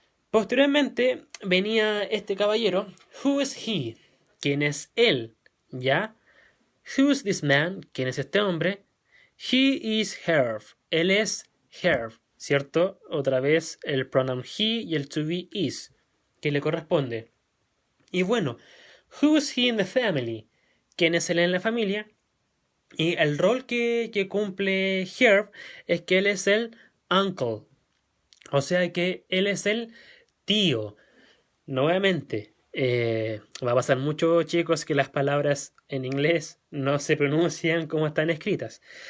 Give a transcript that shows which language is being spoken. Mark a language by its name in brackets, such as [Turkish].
[Spanish] Posteriormente venía este caballero, [English] who is he? [Spanish] ¿Quién es él? ¿Ya? [English] Who is this man? [Spanish] ¿Quién es este hombre? [English] He is Herb. [Spanish] Él es Herb, ¿cierto? Otra vez el pronoun he y el to be is, que le corresponde. [English] Y bueno, who is he in the family? [Spanish] ¿Quién es él en la familia? Y el rol que cumple Herb es que él es el uncle. O sea que él es el tío. Nuevamente, va a pasar mucho, chicos, que las palabras en inglés no se pronuncian como están escritas.